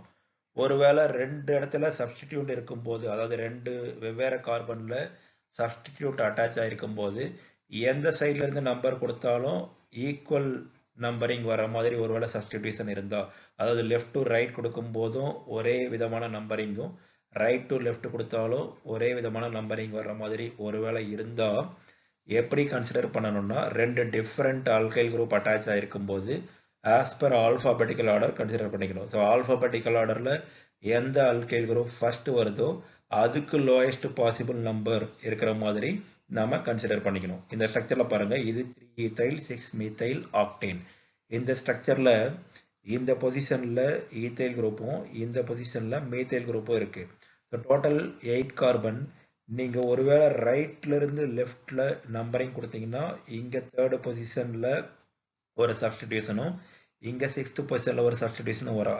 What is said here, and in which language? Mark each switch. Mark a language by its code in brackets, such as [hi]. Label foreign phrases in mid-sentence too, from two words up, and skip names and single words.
[ta] ஒருவேளை 2 இடத்துல சப்ஸ்டிடியூட் இருக்கும்போது, அதாவது 2 வெவ்வேறு கார்பன்ல [en] substitute attach [ta] ஆயிருக்கும் போது எந்த சைட்ல இருந்து நம்பர் கொடுத்தாலும் [en] equal numbering [ta] வர மாதிரி ஒருவேளை சப்ஸ்டிடியூஷன் இருந்தா, அதாவது [en] left to right [ta] கொடுக்கும் போதும் ஒரே விதமான நம்பரிங்கும், [en] right to left [ta] கொடுத்தாலும் ஒரே விதமான நம்பரிங் வர்ற மாதிரி ஒருவேளை இருந்தா எப்படி கன்சிடர் பண்ணணும்னா, 2 [en] different alkyl group attach [ta] ஆயிருக்கும் போது [en] as per alphabetical order [ta] கன்சிடர் பண்ணிக்கணும். ஸோ [en] alphabetical order [ta] ல எந்த [en] alkyl group first [ta] வருதோ அதுக்கு [en] lowest possible number [ta] இருக்கிற மாதிரி நாம கன்சிடர் பண்ணிக்கணும். இந்த ஸ்ட்ரக்சர்ல பாருங்க, இது [en] 3 ethyl 6 methyl octane. [ta] இந்த ஸ்ட்ரக்சர்ல இந்த பொசிஷன்ல [en] ethyl group [ta] இந்த பொசிஷன்ல [en] methyl group [ta] இருக்கு. [en] total 8 carbon. [ta] நீங்க ஒருவேளை ரைட்ல இருந்து [en] left numbering [ta] கொடுத்தீங்கன்னா இங்க [en] third position [ta] ஒரு சப்ஸ்டிடியூஷனும் இங்க [en] 6th position [ta] ஒரு சப்ஸ்டிடியூஷனும் வரும்.